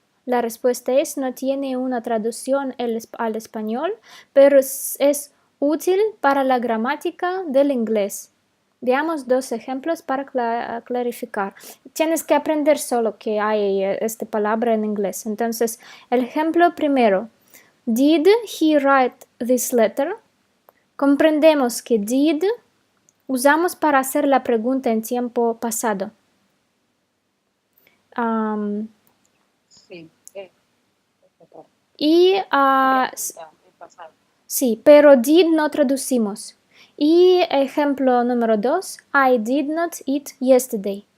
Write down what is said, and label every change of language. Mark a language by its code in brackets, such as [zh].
[es] La respuesta es, no tiene una traducción al español, pero es útil para la gramática del inglés. Veamos dos ejemplos para clarificar. Tienes que aprender solo que hay esta palabra en inglés. Entonces, el ejemplo primero. [en] Did he write this letter? [es] Comprendemos que did usamos para hacer la pregunta en tiempo pasado. Sí. Y pasado. sí, pero did no traducimos. Y ejemplo número 2, [en] I did not eat yesterday.